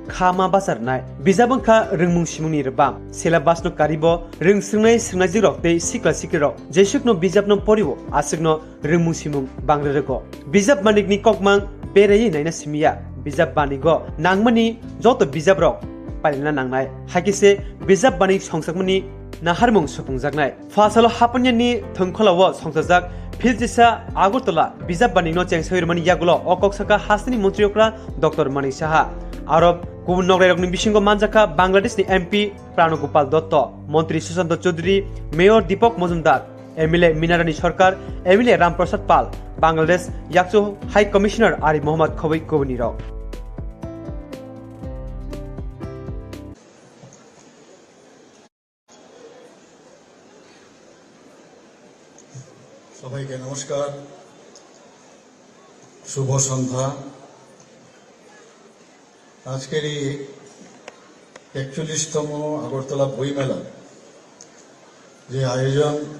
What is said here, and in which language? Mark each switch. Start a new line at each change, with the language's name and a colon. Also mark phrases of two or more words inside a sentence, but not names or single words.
Kok Borok: khama basar nai bijap angkha ringmung simungni rebam syllabus no karibo ringsnai snai jirok te sikla sikirok jesukno bijap no poribo asukno ringmung simung bangrego bijap manik ni kokmang berei naina simia bijap banigo nangmani joto bijap rok palina nangnai hakise bijap banik songsakmani naharmung supungjaknai fasalo hapanyani thongkholawo songsajak Filjisa Agurtola Bijap Banikno Chengwi Yagulo Okoksaka Hasni Montriokra Dr. Manik Saha Arab Kubun Nogrerokni Bisingo Manjaka Bangladesh ni MP Pranogopal Dotto Montri Susanto Chaudhary Mayor Deepak Mojumdar MLA Minarani Sarkar MLA Ramprasad Pal Bangladesh Yakcho
English: High Commissioner
Kok Borok: Arif Mohammad Khawai Kobunirok
Bangla: সবাইকে নমস্কার শুভ সন্ধ্যা আজকের এই ৪১তম আগরতলা বই মেলা যে আয়োজন